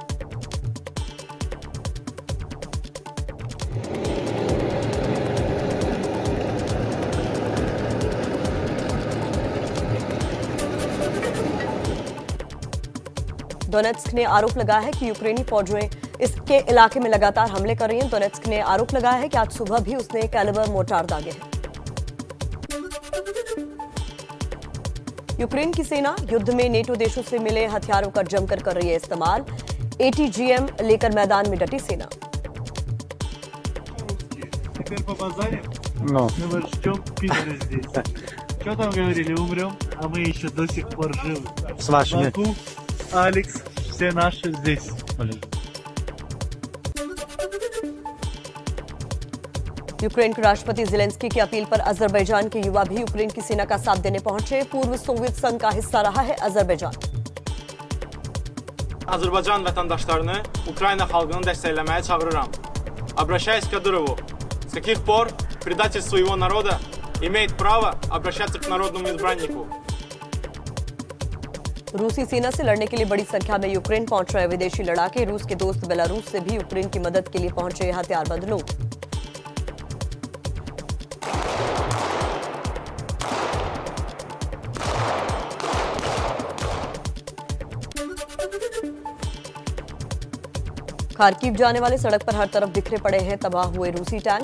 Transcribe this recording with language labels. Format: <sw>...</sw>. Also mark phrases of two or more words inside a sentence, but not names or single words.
<hi>डोनेत्स्क ने आरोप लगाया है कि यूक्रेनी फौजें इसके इलाके में लगातार हमले कर रही हैं। डोनेत्स्क ने आरोप लगाया है कि आज सुबह भी उसने कैलिबर मोर्टार दागे हैं। यूक्रेन की सेना युद्ध में नेटो देशों से मिले हथियारों का जमकर कर रही है इस्तेमाल। ATGM लेकर मैदान में डटी सेना।</hi> <ru>Алекс, все наши здесь.</ru> <hi>यूक्रेन के राष्ट्रपति ज़ेलेंस्की की अपील पर अजरबैजान के युवा भी यूक्रेन की सेना का साथ देने पहुंचे। पूर्व सोवियत संघ का हिस्सा रहा है अजरबैजान।</hi> <az>Azərbaycan vətəndaşlarını Ukrayna xalqını dəstəkləməyə çağırıram.</az> <ru>Обращаюсь к Кадырову. С каких пор предатель своего народа имеет право обращаться к народному избраннику?</ru> <hi>रूसी सेना से लड़ने के लिए बड़ी संख्या में यूक्रेन पहुंच रहे विदेशी लड़ाके। रूस के दोस्त बेलारूस से भी यूक्रेन की मदद के लिए पहुंचे हथियारबंद लोग। खार्किव जाने वाले सड़क पर हर तरफ बिखरे पड़े हैं तबाह हुए रूसी टैंक।</hi>